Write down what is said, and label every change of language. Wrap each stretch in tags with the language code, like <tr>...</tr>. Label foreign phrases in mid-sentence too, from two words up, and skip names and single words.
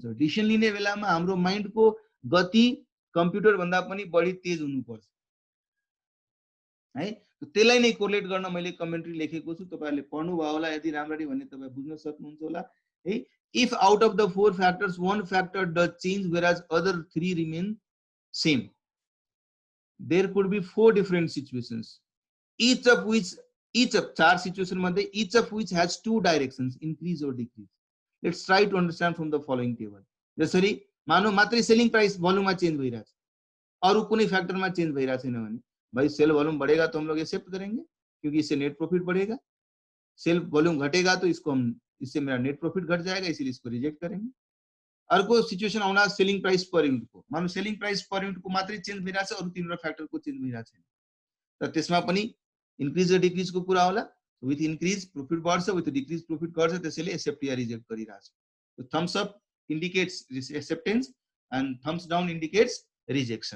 <ne>डिसिजन लिने बेलामा हाम्रो माइन्डको गति कम्प्युटर भन्दा पनि बढी तेज हुनुपर्छ है। त्यसलाई नै कोरिलेट गर्न मैले कमेन्ट्री लेखेको छु, तपाईहरुले पढ्नु भयो होला, यदि राम्ररी भने तपाई बुझ्न सक्नुहुन्छ होला है।</ne> <en>if out of the 4 factors one factor does change whereas other 3 remain same, there could be 4 different situations, each of 4 situation मध्ये each of which has 2 directions, increase or decrease. Let's try to understand from the following table.</en> <ne>जसरी मानौ मात्रै सेलिङ प्राइस भोल्युममा चेन्ज भइरहेछ, अरु कुनै फ्याक्टरमा चेन्ज भइरहेछ छैन भने</ne> <hi>भाई</hi> <en>sale volume</en> <hi>बढ़ेगा तो हम लोग एक्सेप्ट करेंगे क्योंकि इससे</hi> <en>net profit</en> <hi>बढ़ेगा,</hi> <en>sale volume</en> <hi>घटेगा तो इससे मेरा</hi> <en>net profit</en> <hi>घट जाएगा, इसलिए इसको रिजेक्ट करेंगे।</hi> <ne>अर्को सिचुएसन आउला</ne> <en>selling price per unit</en> <ne>को, मानौ</ne> <en>selling price per unit</en> <ne>को मात्रै चेन्ज भइराछ, अरु तीनवटा फ्याक्टर को चेन्ज भइराछ छैन, त त्यसमा पनि इन्क्रिज र डिक्रिज को कुरा होला।</ne> <en>with increase</en> <ne>प्रॉफिट बढ्छ,</ne> <en>with decrease</en> <ne>प्रॉफिट घट्छ, त्यसैले एक्सेप्ट या रिजेक्ट गरिराछ।</ne> <en>thumbs up indicates acceptance and thumbs down indicates rejection.</en>